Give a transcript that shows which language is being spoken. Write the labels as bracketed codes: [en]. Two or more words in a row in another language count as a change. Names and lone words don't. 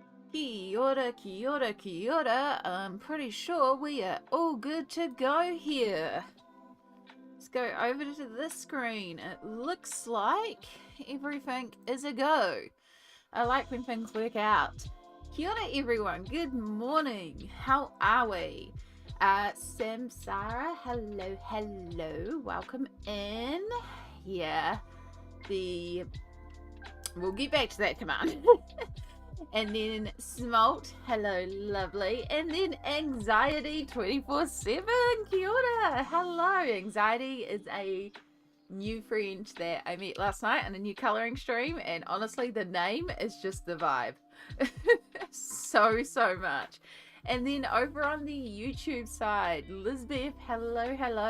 [mi] Kia ora, kia ora, kia ora. [en] I'm pretty sure we are all good to go here. Let's go over to this screen. It looks like everything is a go. I like when things work out. [mi] Kia ora [en] everyone, good morning. How are we? Samsara, hello, welcome in. Yeah, we'll get back to that command. And then Smolt, hello, lovely. And then Anxiety 24/7, [mi] kia ora. [en] Hello, Anxiety is a new friend that I met last night on a new colouring stream. And honestly, the name is just the vibe. so much. And then over on the YouTube side, Lizbeth, hello.